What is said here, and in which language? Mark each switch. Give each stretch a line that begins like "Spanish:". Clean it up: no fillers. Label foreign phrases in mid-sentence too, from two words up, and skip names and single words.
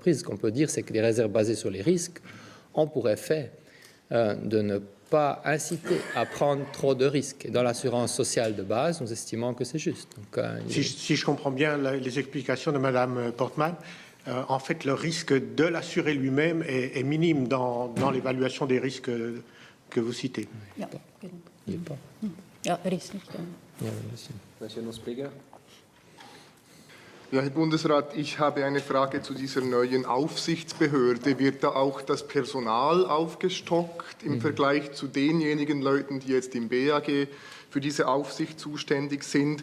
French: Ce qu'on peut dire, c'est que les réserves basées sur les risques ont pour effet de ne pas inciter à prendre trop de risques. Et dans l'assurance sociale de base, nous estimons que c'est juste. Donc, si je comprends bien les explications de Mme Portman, en fait, le risque de l'assuré lui-même est minime dans l'évaluation des risques que vous citez. Ja, il n'est pas.
German: Ja, ist nicht.
French: Monsieur Nussbleger.
German: Ja, Herr Bundesrat, ich habe eine Frage zu dieser neuen Aufsichtsbehörde. Wird da auch das Personal aufgestockt im Vergleich zu denjenigen Leuten, die jetzt im BAG für diese Aufsicht zuständig sind?